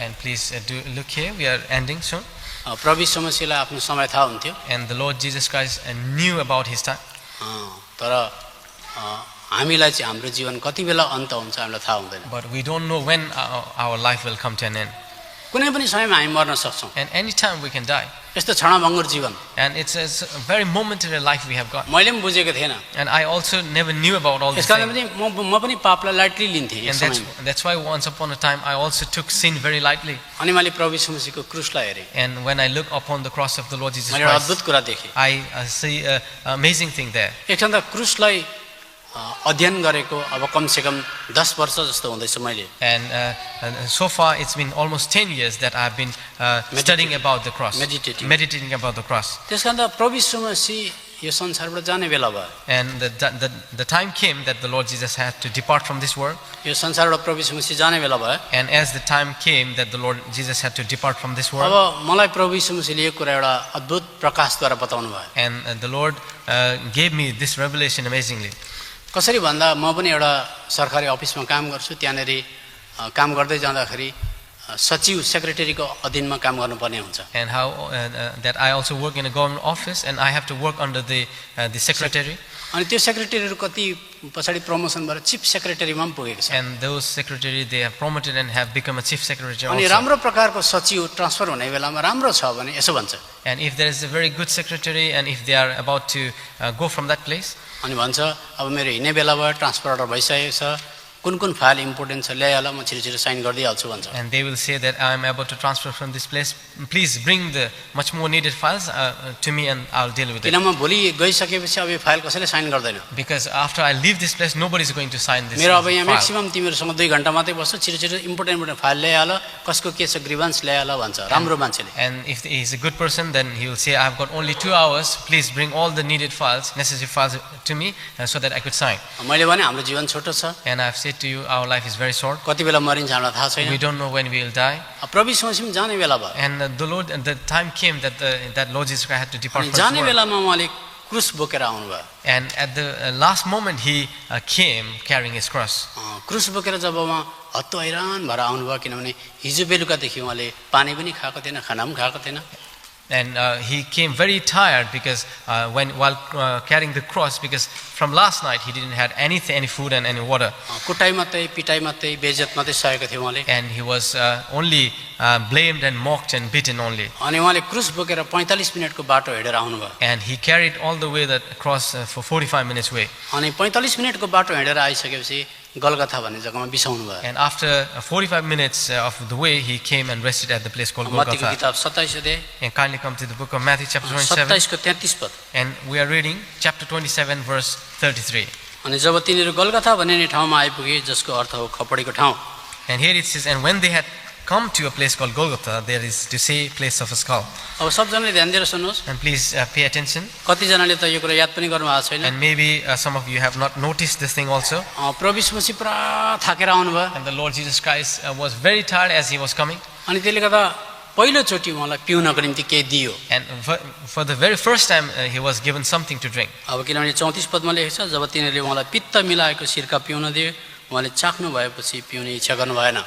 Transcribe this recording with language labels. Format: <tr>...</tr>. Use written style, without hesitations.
<en>And please do look here, we are ending soon.</en> <ne>प्रभु यीशु मसीहलाई आफ्नो समय थाहा हुन्थ्यो।</ne> <en>And the Lord Jesus Christ knew about his time.</en> <ne>तर हामीलाई चाहिँ हाम्रो जीवन कति बेला अन्त हुन्छ हामीलाई थाहा हुँदैन।</ne> <en>But we don't know when our life will come to an end.</en> <ne>कुनै पनि समयमा हामी मर्न सक्छौँ।</ne> <en>And any time we can die.</en> <ne>यस्तो क्षणभङ्गुर जीवन।</ne> <en>And it's a very momentary life we have got.</en> <ne>मैले पनि बुझेको थिएन।</ne> <en>And I also never knew about all these</en> <ne>यसकारण</ne> <en>things.</en> <ne>पनि म पनि पापलाई लाइटली लिन्थेँ एक</ne> <en>And</en> <ne>समयमा।</ne> <en>that's why once upon a time I also took sin very lightly.</en> <ne>अनि मैले प्रभु यीशु मसीहको क्रुसलाई हेरेँ।</ne> <en>And when I look upon the cross of the Lord Jesus</en> <ne>मैले एउटा</ne> <en>Christ,</en> <ne>अद्भुत कुरा देखेँ।</ne> <en>I see an amazing thing there.</en> <ne>एकछिन त क्रुसलाई अध्ययन गरेको अब कमसेकम 10 वर्ष जस्तो हुँदैछ मैले।</ne> <en>And so far it's been almost 10 years that I've been studying about the cross, meditating about the cross.</en> <ne>त्यसकारण त प्रभु यीशु मसीह यो संसारबाट जाने बेला भयो।</ne> <en>And the time came that the Lord Jesus had to depart from this world.</en> <ne>यो संसारबाट प्रभु यीशु मसीह जाने बेला भयो।</ne> <en>And as the time came that the Lord Jesus had to depart from this world.</en> <ne>अब मलाई प्रभु यीशु मसीहले यो कुरा एउटा अद्भुत प्रकाशद्वारा बताउनु भयो।</ne> <en>And the Lord gave me this revelation amazingly.</en> <ne>कसरी भन्दा म पनि एउटा सरकारी अफिसमा काम गर्छु, त्यहाँनेर काम गर्दै जाँदाखेरि सचिव सेक्रेटरीको अधीनमा काम गर्नुपर्ने हुन्छ।</ne> <en>And how that I also work in a government office and I have to work under the secretary.</en> <ne>अनि त्यो सेक्रेटरीहरु कति पछाडी प्रमोसन भएर चिफ सेक्रेटरीमा पनि पुगेको छ।</ne> <en>And those secretary they have promoted and have become a chief secretary</en> <ne>अनि</ne> <en>also.</en> <ne>राम्रो प्रकारको सचिव ट्रान्सफर हुने बेलामा राम्रो छ भने यसो भन्छ।</ne> <en>And if there is a very good secretary and if they are about to go from that place.</en> <ne>अनि भन्छ अब मेरो हिँड्ने बेला भयो ट्रान्सफर अर्डर भइसकेको छ, कुन कुन फाइल इम्पोर्टेन्ट छ ल्याइहाल म छिटो साइन गर्दै हाल्छु भन्छ।</ne> <en>And they will say that I am about to transfer from this place, please bring the much more needed files to me and I'll deal with it.</en> <ne>किन म भोलि गइसकेपछि अब यो फाइल कसैले साइन गर्दैन।</ne> <en>Because after I leave this place nobody is going to sign this</en> <ne>मेरो अब यहाँ</ne> <en>file.</en> <ne>म्याक्सिमम तिमीहरुसँग 2 घण्टा मात्रै बस्छु, छिटो इम्पोर्टेन्ट फाइल ल्याइहाल, कसको के छ ग्रीभेन्स ल्याइहाल भन्छ राम्रो मान्छेले।</ne> <en>And if he is a good person then he will say I've got only 2 hours, please bring all the needed files, necessary files to me so that I could sign.</en> <ne>मैले भने हाम्रो जीवन छोटो छ।</ne> <en>And I've said to you our life is very short.</en> <ne>कति बेला मरिन्छ हामीलाई थाहा छैन।</ne> <en>We don't know when we will die.</en> <ne>प्रभु यीशु मसीह जाने बेला भयो।</ne> <en>And the Lord, the time came that that Lord Jesus Christ had to depart</en> <ne>अनि</ne> <en>from this</en> <ne>जाने</ne> <en>world.</en> <ne>बेलामा उहाँले क्रुस बोकेर आउनु भयो।</ne> <en>And at the last moment he came carrying his cross.</en> <ne>क्रुस बोकेर जब उहाँ हत्तो हैरान भएर आउनु भयो किनभने हिजो बेलुकादेखि उहाँले पानी पनि खाएको थिएन, खाना पनि खाएको थिएन।</ne> <en>And he came very tired because while carrying the cross, because from last night he didn't have any food and any water.</en> <ne>कुटाइ मात्रै पिटाइ मात्रै बेइज्जत मात्रै सहेको थियो उहाँले।</ne> <en>And he was only blamed and mocked and beaten only.</en> <ne>अनि उहाँले क्रुस बोकेर 45 मिनेटको बाटो हिँडेर आउनु भयो।</ne> <en>And he carried all the way that cross for 45 minutes way.</en> <ne>अनि 45 मिनेटको बाटो हिँडेर आइसकेपछि गलगथा भन्ने जग्गामा बिसाउनु भयो।</ne> <en>And after 45 minutes of the way, he came and rested at the place called</en> <ne>मत्तीको</ne> <en>Golgotha.</en> <ne>किताब 27 अध्याय</ne> <en>And kindly come to the book of Matthew chapter 27.</en> <ne>27 को 33 पद।</ne> <en>And we are reading chapter 27 verse 33.</en> <ne>अनि जब तिनीहरू गलगथा भन्ने ठाउँमा आइपुगे जसको अर्थ हो खपडीको ठाउँ,</ne> <en>And here it says, and when they had come to a place called Golgotha, there is to say place of a skull.</en> <ne>अब सबजनाले ध्यान दिएर सुन्नुहोस्।</ne> <en>And please pay attention.</en> <ne>कतिजनाले त यो कुरा याद पनि गर्नु भएको छैन।</ne> <en>And maybe some of you have not noticed this thing also.</en> <ne>प्रभु यीशु मसीह पुरा थाकेर आउनुभयो</ne> <en>And the Lord Jesus Christ was very tired as he was coming.</en> <ne>अनि त्यसले गर्दा पहिलोचोटि उहाँलाई पिउनको निम्ति केही दियो।</ne> <en>And for the very first time, he was given something to drink.</en> <ne>अब किनभने 34 पदमा लेखेको छ, जब तिनीहरूले उहाँलाई पित्त मिलाएको सिरका पिउन दिए, उहाँले चाख्नु भएपछि पिउने इच्छा गर्नु भएन।</ne>